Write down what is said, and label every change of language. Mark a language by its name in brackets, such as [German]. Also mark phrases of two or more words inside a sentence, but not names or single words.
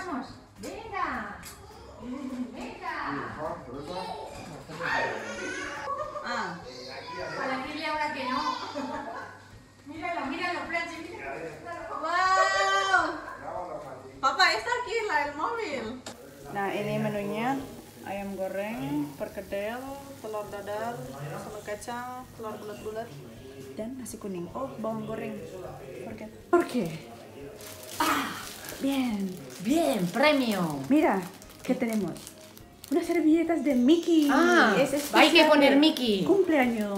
[Spanish] Vamos, venga. Venga. Ah, Para aquí y ahora que no. Míralo, míralo, Planche, míralo. wow. Papá, está aquí el móvil. [Indonesian] Nah, ini menunya ayam goreng, perkedel, telur dadar, sambal kacang, telur bulat-bulat, dan nasi kuning. Oh, bawang goreng. [Spanish] ¿Por qué? Ah, bien. Bien, premio. Mira, ¿qué tenemos? Unas servilletas de Mickey. Ah, Es especial hay que poner de Mickey. Cumpleaños.